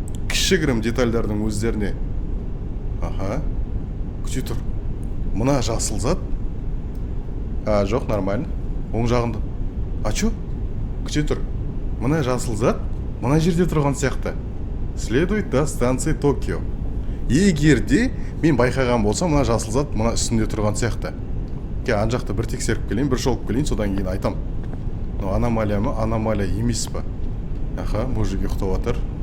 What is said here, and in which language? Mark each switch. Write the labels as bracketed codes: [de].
[kk] Кішігірім детальдардың өздеріне. Аха. Күте тұр. Мына жасыл зат. Жоқ, нормально. Оң жағында. Чо? Күте тұр. Мына жасыл зат мына жерде тұрған сияқты. [ru] Следует до станции Токио. [kk] Егерде мен байқаған болсам, мына жасыл зат мына үстінде тұрған сияқты. Ан жақта бір тексеріп келейін, бір шолып келейін, содан кейін айтам. Аномалия ма? Аномалия емес па? Аха, мужик ұйықтап жатыр.